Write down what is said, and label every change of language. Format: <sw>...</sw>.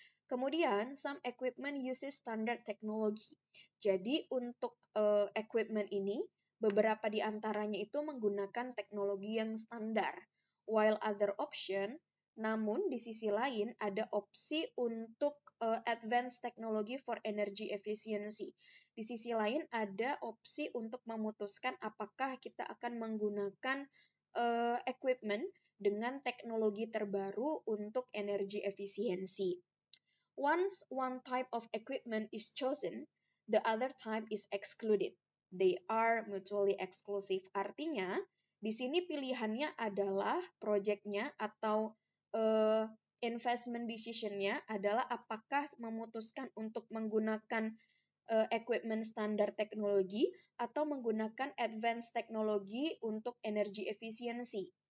<id>Kemudian,</id> <en>some equipment uses standard technology.</en> <id>Jadi untuk equipment ini, beberapa di antaranya itu menggunakan teknologi yang standar.</id> <en>While other option,</en> <id>namun di sisi lain ada opsi untuk</id> <en>advanced technology for energy efficiency.</en> <id>Di sisi lain ada opsi untuk memutuskan apakah kita akan menggunakan equipment dengan teknologi terbaru untuk energi efisiensi.</id> <en>Once one type of equipment is chosen, the other type is excluded. They are mutually exclusive.</en> <id>Artinya, di sini pilihannya adalah projectnya atau investment decisionnya adalah apakah memutuskan untuk menggunakan equipment standar teknologi atau menggunakan advanced teknologi untuk energi efisiensi.</id>